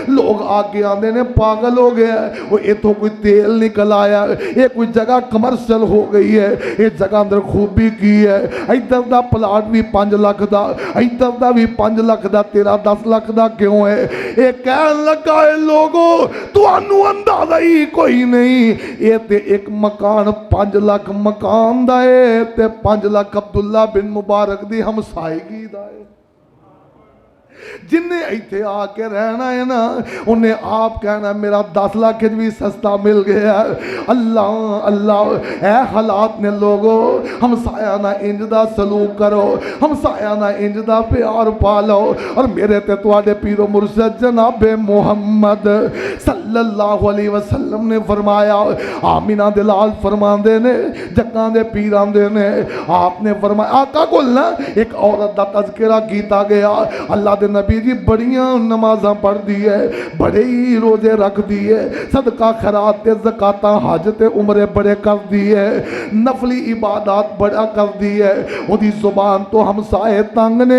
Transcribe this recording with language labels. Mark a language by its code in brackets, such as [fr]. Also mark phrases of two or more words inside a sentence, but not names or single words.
[pa] لوگ آکے آتے نے پاگل ہو گیا، وہ اتوں کوئی تیل نکل آیا، یہ کوئی جگہ کمرشل ہو گئی ہے، یہ جگہ اندر خوبی کی ہے، ادھر کا پلاٹ بھی 5 لاکھ کا، ادھر کا بھی 5 لاکھ کا، تیرا 10 لاکھ کا کیوں ہے? یہ کہہ لگا ہے لوگوں تہانوں اندازہ ہی کوئی نہیں، یہ تے ایک مکان 5 لاکھ مکان دا ہے تے 5 لاکھ عبداللہ بن مبارک دی ہمسائیگی دا ہے. جنہاں اتھے آکے رہنا ہے نا انہاں آپ کہنا میرا 10 لاکھ بھی سستا مل گیا. اللہ اللہ اے حالات نے لوگو ہمسایہ نا انج دا سلوک کرو، ہمسایہ نا انج دا پیار پالو. اور میرے تے تہاڈے پیر و مرشد جناب محمد [ar] صلى الله عليه وسلم [pa] نے فرمایا، آمنہ دلال فرماندے نے جکاں دے پیر آندے نے، آپ نے فرمایا آقا کول نا ایک عورت دا تذکرہ کیتا گیا، اللہ دے نبی جی بڑیاں نمازاں پڑھدی ہے، بڑے ہی روزے رکھدی ہے، صدقہ خیرات تے زکاتاں حج تے عمرے بڑے کردی ہے، نفلی عبادت بڑا کردی ہے، اودی زبان توں ہمسائے تنگ نے.